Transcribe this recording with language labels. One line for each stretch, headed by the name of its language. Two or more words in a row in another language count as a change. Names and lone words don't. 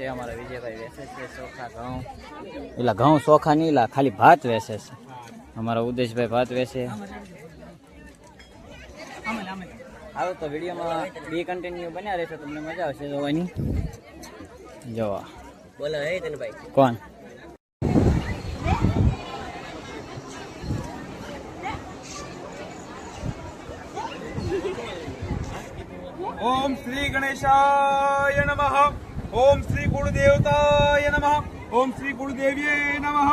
Gujarati: અમારા વિજયભાઈ વેચે છે ચોખા ઘઉં, એટલે ઘઉં ચોખા નહીં, એલા ખાલી ભાત વેચે છે. અમારા ઉદેશભાઈ ભાત વેચે. હાલો તો વિડીયોમાં બી કન્ટિન્યુ બન્યા રહેશે, તમને મજા આવશે જોવાની. જોવા બોલો હે તને ભાઈ કોણ
Sanskrit: ओम श्री गणेशाय नमः। ओम श्री गुरुदेवताय नमः। ओम श्री गुरुदेव्ये नमः।